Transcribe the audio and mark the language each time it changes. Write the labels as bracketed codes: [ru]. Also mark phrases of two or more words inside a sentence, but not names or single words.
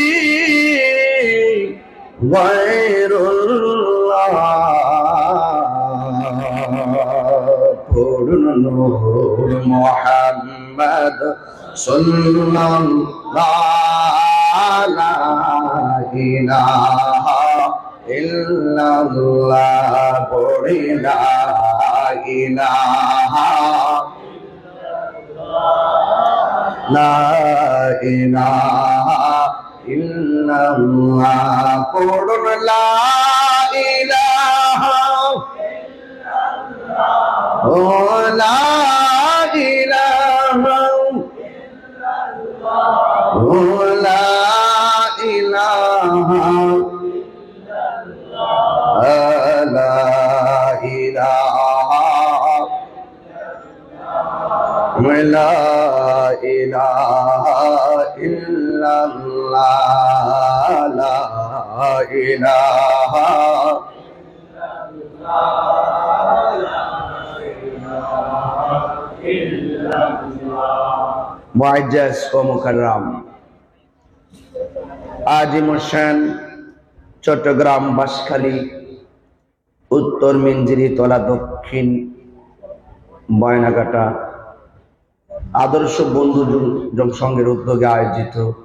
[ar] غير الله پڑھن نور محمد صلی اللہ لا إله إلا الله پڑھی لا إله لا إله إلا الله پڑھن لا إله Oh, لا إله oh، لا إله لا إله لا إله إلا الله لا إله [bn] মুআজ্জাজ ও মুকাররম আজিম হোসেন চট্টগ্রাম বাঁশখালী উত্তর মিঞ্জিরিতলা দক্ষিণ বয়নাঘাটা আদর্শ বন্ধু জনসংঘের উদ্যোগে আয়োজিত